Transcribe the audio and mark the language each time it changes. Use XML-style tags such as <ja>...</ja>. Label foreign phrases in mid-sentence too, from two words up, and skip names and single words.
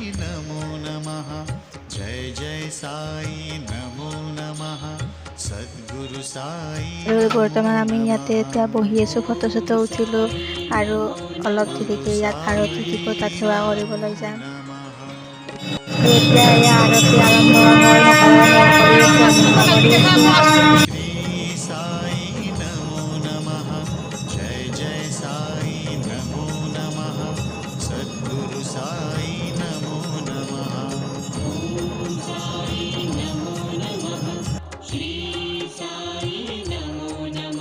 <as>আৰু বৰ্তমান আমি ইয়াতে এতিয়া বহি আছোঁ, ফটো চটো উঠিলোঁ। আৰু অলপ দেৰিকৈ ইয়াত আৰতি দিব, তাত সেৱা কৰিবলৈ যাম। এতিয়া এয়া আৰতি আৰম্ভ হ'ল, সকলোৱে সেৱা কৰি আছে, আমি সেৱা কৰি আছোঁ।</as> <sa>सद्गुरु साई नमो नमः ओम साई नमो नमः श्री साई नमो नमः</sa>